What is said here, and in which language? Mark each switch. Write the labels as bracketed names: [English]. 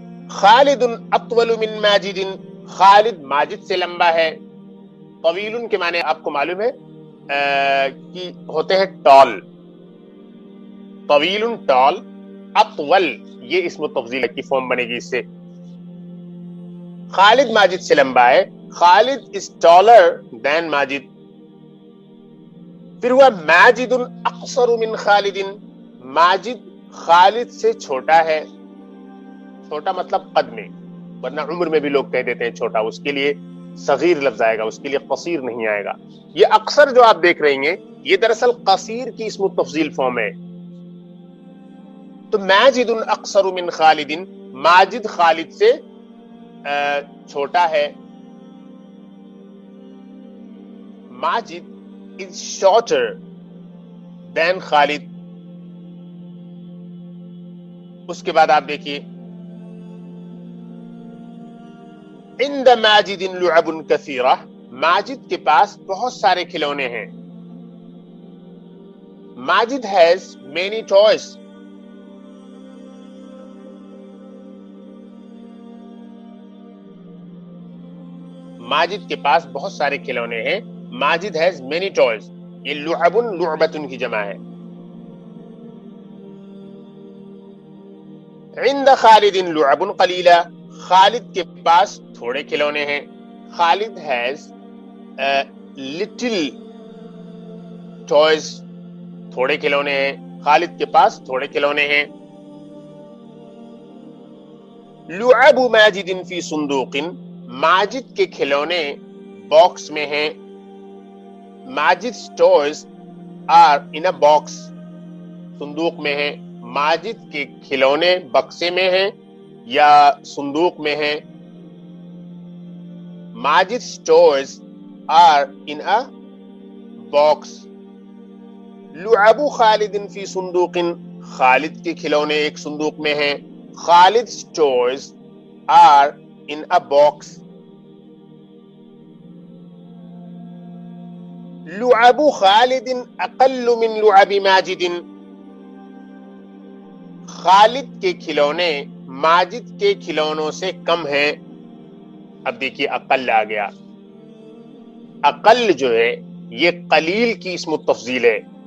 [Arabic] خالد اطول من ماجد، [Urdu] خالد ماجد سے لمبا ہے. طویل کے معنی آپ کو معلوم ہے کہ ہوتے ہیں ٹال، طویل ٹال، اطول یہ اسم التفضیل کی فارم بنے گی اس سے. خالد ماجد سے لمبا ہے. [English] Khalid is taller than Majid. [Urdu] پھر ہوا [Arabic] ماجد اقصر من خالد، [Urdu] ماجد خالد سے چھوٹا ہے. چھوٹا مطلب قد میں، ورنہ عمر میں بھی لوگ کہہ دیتے ہیں چھوٹا، اس کے لیے صغیر لفظ آئے گا، اس کے لیے قصیر نہیں آئے گا. یہ اکثر جو آپ دیکھ رہی ہیں یہ دراصل قصیر کی اسم التفضیل فارم ہے. تو [Arabic] ماجد اقصر من خالد، [Urdu] ماجد خالد سے چھوٹا ہے. [English] Majid is shorter than Khalid. [Urdu] اس کے بعد آپ دیکھیے [Arabic] عند ماجد لعب کثیرہ، [Urdu] ماجد کے پاس بہت سارے کھلونے ہیں. [English] Majid has many toys. [Urdu] Majid کے پاس بہت سارے کھلونے ہیں. [English] Majid has many toys. [Urdu] یہ لعب لعبۃ کی جمع ہے. [Arabic] عند خالد لعب قلیلہ، [Urdu] خالد کے پاس تھوڑے کھلونے ہیں. [English] Khalid has little toys، [Urdu] تھوڑے کھلونے ہیں. خالد کے پاس تھوڑے کھلونے ہیں. [Arabic] لعب ماجد فی صندوق، [Urdu] ماجد کے کھلونے باکس میں ہیں. [English] Majid's toys are in a box، [Urdu] صندوق میں ہیں. ماجد کے کھلونے بکسے میں ہیں یا صندوق میں ہیں. [English] Majid's toys are in a box. [Arabic] لعب خالد فی صندوق، [Urdu] خالد کے کھلونے ایک صندوق میں ہیں. [English] Khalid's toys are in a box. [Arabic] لعب خالد اقل من لعب ماجد، [Urdu] خالد کے کھلونے ماجد کے کھلونوں سے کم ہیں. اب دیکھیے اقل آ گیا. اقل جو ہے یہ قلیل کی اسم التفضیل ہے.